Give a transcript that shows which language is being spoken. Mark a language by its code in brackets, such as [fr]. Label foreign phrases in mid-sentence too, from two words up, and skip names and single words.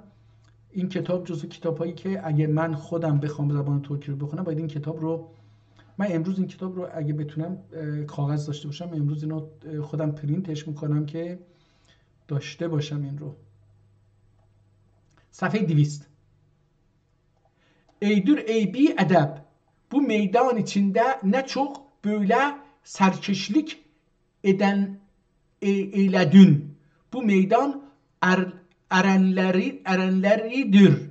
[fa] این کتاب جزو کتابایی که اگه من خودم بخوام زبان ترکی رو بخونم باید این کتاب رو، من امروز این کتاب رو اگه بتونم کاغذ داشته باشم امروز اینو خودم پرینتش میکنم که داشته باشم این رو. صفحه 200. [tr] Eydur ey bi edeb. Bu meydan içinde ne çok böyle serkeşlik eyledün. Bu meydan erenleridir.